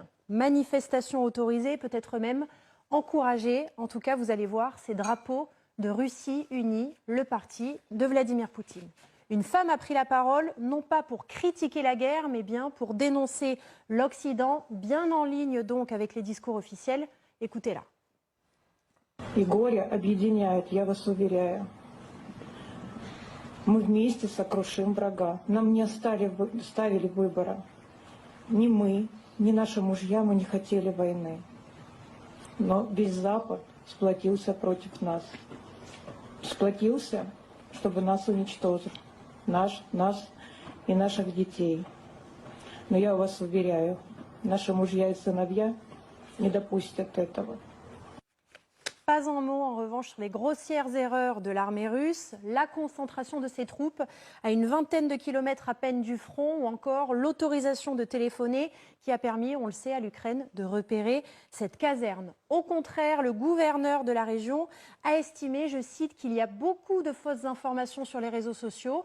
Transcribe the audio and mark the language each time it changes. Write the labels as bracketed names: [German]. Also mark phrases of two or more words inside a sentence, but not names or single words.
[French] Manifestation autorisée, peut-être même encouragée. En tout cas, vous allez voir ces drapeaux de Russie unie, le parti de Vladimir Poutine. Une femme a pris la parole, non pas pour critiquer la guerre, mais bien pour dénoncer l'Occident, bien en ligne donc avec les discours officiels. Écoutez-la. [Russian] И горе объединяет, я вас уверяю. Мы вместе сокрушим врага. Нам не ставили выбора. Ни мы, ни наши мужья, мы не хотели войны. Но весь Запад сплотился против нас. Сплотился, чтобы нас уничтожить. Нас и наших детей. Но я вас уверяю, наши мужья и сыновья не допустят этого. [French] Pas un mot en revanche sur les grossières erreurs de l'armée russe, la concentration de ses troupes à une vingtaine de kilomètres à peine du front ou encore l'autorisation de téléphoner qui a permis, on le sait, à l'Ukraine de repérer cette caserne. Au contraire, le gouverneur de la région a estimé, je cite, qu'il y a beaucoup de fausses informations sur les réseaux sociaux.